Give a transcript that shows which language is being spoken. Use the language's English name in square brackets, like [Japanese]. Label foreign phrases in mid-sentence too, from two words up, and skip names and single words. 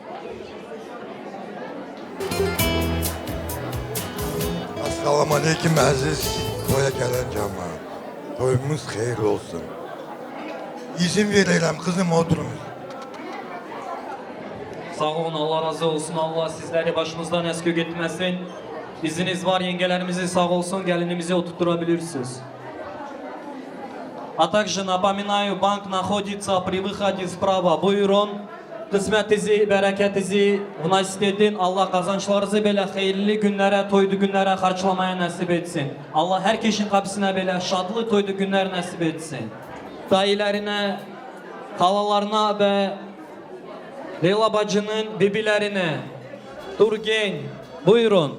[Turkish] Assalamu aleyküm aziz toya gelen cemaat. Toyumuz hayırlı olsun. İzin verelim kızım oturunuz. Sağ olun, Allah razı olsun. Allah sizleri başımızdan eski gitmesin. İzniniz var, yengelerimizi sağ olsun, gelinimizi oturtturabilirsiniz. [Russian] А также напоминаю, банк находится при выходе справа. [Turkish] Buyurun, kısmetinizi, bereketinizi nasip edin. Allah kazançlarınızı böyle hayırlı günlere, toydu günlere harçlamaya nasip etsin. Allah herkesin kapısına böyle şadlı toydu günler nasip etsin. Dayılarına, halalarına ve Leyla bacının bibilerine, Turgen, buyurun.